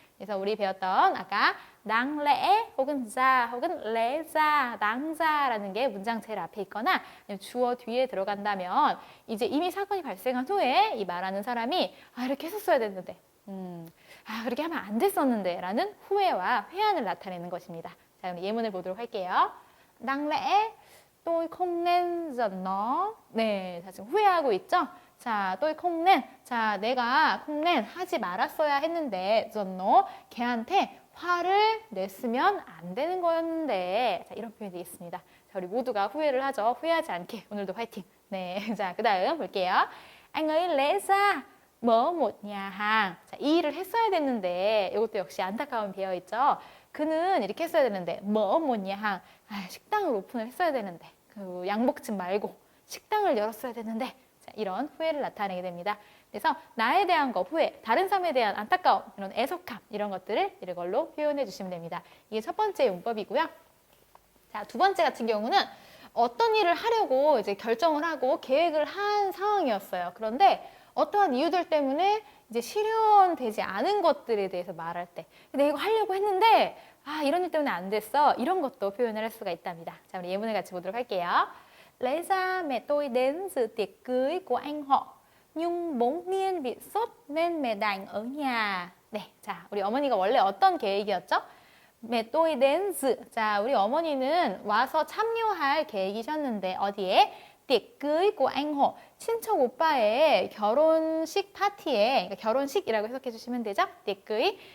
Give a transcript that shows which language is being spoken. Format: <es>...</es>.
<ko>그래서 우리 배웠던 아까 đáng lẽ 혹은 ra 혹은 lẽ ra, đáng ra라는 게 문장 제일 앞에 있거나 주어 뒤에 들어간다면 이제 이미 사건이 발생한 후에 이 말하는 사람이 이렇게 했었어야 됐는데 그렇게 하면 안 됐었는데 라는 후회와 회한을 나타내는 것입니다. 자, 그럼 예문을 보도록 할게요.</ko> <vi>Đáng lẽ tôi không nên giận nó.</vi> <ko>네, 자, 지금 후회하고 있죠?</ko> <vi>자, tôi không nên.</vi> <ko>자, 내가 không nên 하지 말았어야 했는데</ko> <vi>giận nó,</vi> <ko>걔한테 화를 냈으면 안 되는 거였는데. 자, 이런 표현이 되겠습니다. 자, 우리 모두가 후회를 하죠. 후회하지 않게 오늘도 화이팅. 네, 자, 그 다음 볼게요.</ko> <vi>Anh ấy lẽ ra mở một nhà hàng.</vi> <ko>자, 이 일을 했어야 됐는데 이것도 역시 안타까움이 배어 있죠. 그는 이렇게 했어야 되는데</ko> <vi>mở một nhà hàng.</vi> <ko>식당을 오픈을 했어야 되는데 그 양복집 말고 식당을 열었어야 되는데. 자, 이런 후회를 나타내게 됩니다. 그래서 나에 대한 거 후회, 다른 사람에 대한 안타까움, 이런 애석함 이런 것들을 이걸로 표현해 주시면 됩니다. 이게 첫 번째 문법이고요. 자, 두 번째 같은 경우는 어떤 일을 하려고 이제 결정을 하고 계획을 한 상황이었어요. 그런데 어떠한 이유들 때문에 이제 실현되지 않은 것들에 대해서 말할 때 내가 이거 하려고 했는데 아, 이런 일 때문에 안 됐어. 이런 것도 표현을 할 수가 있답니다. 자, 우리 예문을 같이 보도록 할게요.</ko> <vi>Lẽ ra mẹ tôi đến dự tiệc cưới của anh họ. Nhưng bỗng nhiên bị sốt nên mẹ đành ở nhà.</vi> <ko>네, 자, 우리 어머니가 원래 어떤 계획이었죠?</ko> <vi>mẹ tôi đến dự.</vi> <ko>자, 우리 어머니는 와서 참여할 계획이셨는데 어디에?</ko> <vi>tiệc cưới của anh họ.</vi> <ko>친척 오빠의 결혼식 파티에, 그러니까 결혼식이라고 해석해 주시면 되죠?</ko> <vi>tiệc cưới.</vi>